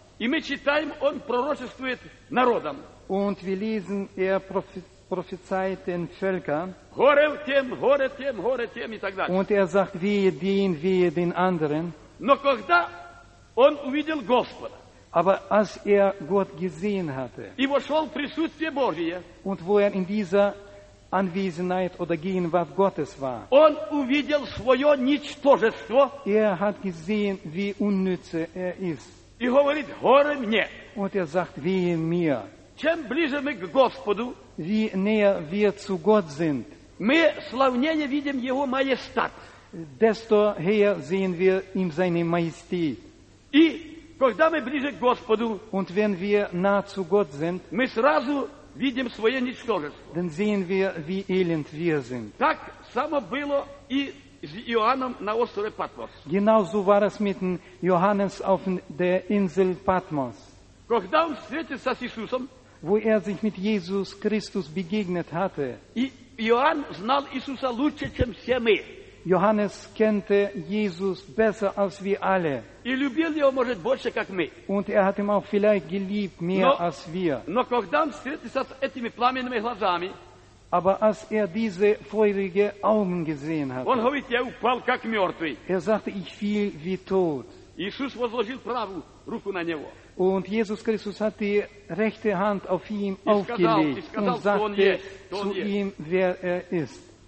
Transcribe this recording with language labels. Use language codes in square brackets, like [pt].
[ru] И мы читаем, он пророчествует народам. [de] Und wir lesen, er prophezeit den Völkern. [ru] Горе тем, горе тем, горе тем, и так далее. [de] Und er sagt, wehe den, wehe den anderen. [ru] Но когда он увидел Господа, [de] aber als er Gott gesehen hatte, [ru] и вошел в присутствие Божие, [de] und wo er in dieser Anwesenheit oder Gegenwart Gottes war, [ru] он увидел свое ничтожество, [de] er hat gesehen, wie unnütz er ist. [ru] И говорит, горе мне. [de] Und er sagt, wehe mir. [ru] Чем ближе мы к Господу, [de] wie näher wir zu Gott sind, [ru] мы славнее видим Его майестат. [de] Desto höher sehen wir ihm seine Majestät. [ru] И когда мы ближе к Господу, [de] und wenn wir nah zu Gott sind, [ru] мы сразу видим свое ничтожество. [de] Dann sehen wir, wie elend wir sind. [ru] Так само было и с Иоанном на острове Патмос. [de] Genauso war es mit Johannes auf der Insel Patmos. [ru] Когда он встретился с Иисусом, [de] wo sich mit Jesus Christus begegnet hatte, [ru] и Иоанн знал Иисуса лучше, чем все мы. [de] Johannes kannte Jesus besser als wir alle. [ru] И любил его, может, больше, как мы. [de] Und hat ihn auch vielleicht geliebt mehr als wir. [ru] Но когда он встретился с этими пламенными глазами, [de] aber als diese feurigen Augen gesehen hatte, [ru] он говорит, я упал, как мертвый. [de] Sagte, ich fiel wie tot. [ru] Иисус возложил правую руку на него. [de] Und Jesus Christus hat die rechte Hand auf ihm aufgelegt und sagte zu ihm, wer er ist.